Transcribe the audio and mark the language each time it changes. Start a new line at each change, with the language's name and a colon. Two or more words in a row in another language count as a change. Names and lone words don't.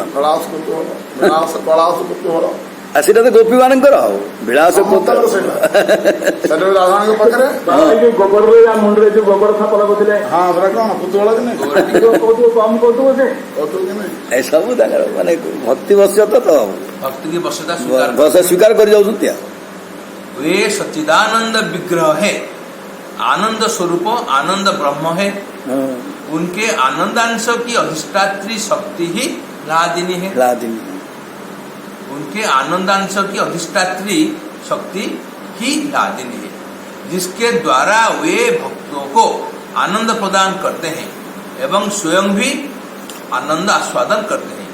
Odia: କଳାସ କୁତୁହଳ ବିଳାସ କଳାସ କୁତୁହଳ ଆଉ ସେଇଟା ତ ଗୋପୀ ମାନଙ୍କର ଆଉ ବିଳାସ ସମସ୍ତଙ୍କର ସେଇଟା ସେଟା ରାଧାଙ୍କ ପାଖରେ ଯୋଉ ଗୋବରରେ ମୁଣ୍ଡରେ ଯୋଉ ଗୋବର ସାପ ଲଗୁଥିଲେ ହଁ ସେଟା କଣ କୁତୁହଳ କି ନାହିଁ କହୁଥିବ କମ କହୁଥିବ ସେ କହୁତୁକି କି ନାହିଁ ଏସବୁ ତାଙ୍କର ମାନେ ଭକ୍ତି ବଶ୍ୟତ ତ
Hindi: भक्ति की वश्यता
Odia: ସ୍ୱୀକାର କରି ଯାଉଛନ୍ତି ଆଉ
Hindi: वे सच्चिदानंद विग्रह है आनंद स्वरूप आनंद ब्रह्म है उनके आनंदांश की अधिष्ठात्री शक्ति ही लादिनी है उनके आनंदांश की अधिष्ठात्री शक्ति ही लादिनी है जिसके द्वारा वे भक्तों को आनंद प्रदान करते हैं एवं स्वयं भी आनंद आस्वादन करते हैं